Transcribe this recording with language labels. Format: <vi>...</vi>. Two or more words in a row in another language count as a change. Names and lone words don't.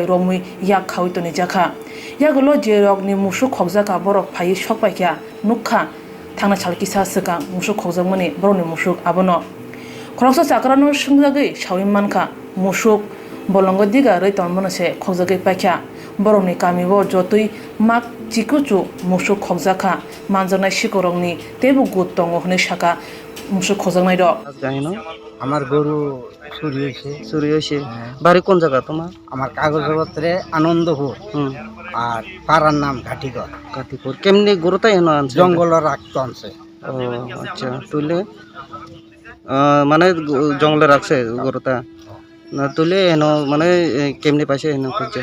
<trp>रंमै याक खावैतनि जाखा यागलो जेरगनि मुसुक खगजागा बरक फायै सकबायखा नुखा थांना सालकिसा सका मुसुक खगजागमनि बरनि मुसुक आबनो खरकसा चाक्रानो संजागै सावै मानखा मुसुक बलंग दिगा रैतन मनसे खगजागै पाइखा बरनि गामिबो जतै माक चिकुचु मुसुक खगजाखा मानजानाय सिकरंनि तेबु गुत दङ हनै साका मुसुक खगजानाय द</trp> <bn>আমার গরু চুরি হয়েছে। বাড়ি কোন জায়গা তোমার? আমার কাগজপত্রে আনন্দপুর আর পাড়ার নাম ঘাটিগড়। কাটিপুর কেমনি গরুটা এনে আনছে? জঙ্গলের রাখতো আনছে। ও আচ্ছা, তুলে মানে জঙ্গলে রাখছে গরুটা না তুলে এন মানে কেমনি পাইছে এনে খুঁজছে?</bn>